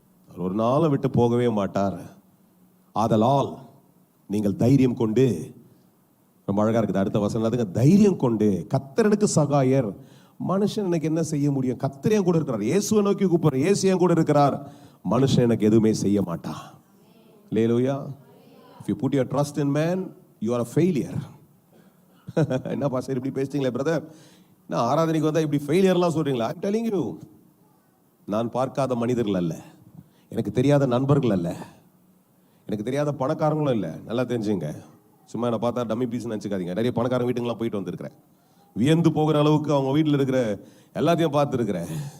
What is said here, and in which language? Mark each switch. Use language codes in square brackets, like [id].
[ta] அவர் ஒரு நாளும் விட்டு போகவே மாட்டார். ஆதலால் நீங்கள் தைரியம் கொண்டு, ரொம்ப அழகா இருக்குது அடுத்த வசனம், தைரியம் கொண்டு கர்த்தருக்கு சகாயர். மனுஷன் எனக்கு என்ன செய்ய முடியும்? கர்த்தர் என் கூட இருக்கிறார். இயேசுவை நோக்கி கூப்பிடுற, இயேசு என் கூட இருக்கிறார். மனுஷன் எனக்கு எதுவுமே செய்ய மாட்டான். அல்லேலூயா. [en] If you put your trust in man, you are a failure. [ta] என்ன பாஸ்டர் இப்படி பேசிட்டீங்களே பிரதர், நான் ஆராதனைக்கு வந்தா இப்படி ஃபெயிலியர்லாம் சொல்றீங்களா? [en] I'm telling you, [ta] நான் பார்க்காத மனிதர்கள் அல்ல, எனக்கு தெரியாத நண்பர்கள் அல்ல, எனக்கு தெரியாத பணக்காரங்களும் இல்லை. நல்லா தெரிஞ்சுங்க. சும்மா என்னை பார்த்தா டம்மி பீஸ் நினச்சிக்காதீங்க. நிறைய பணக்காரங்க வீட்டுங்களாம் போயிட்டு வந்திருக்கிறேன். வியந்து போகிற அளவுக்கு அவங்க வீட்டில் இருக்கிற எல்லாத்தையும் பார்த்துருக்கிறேன்.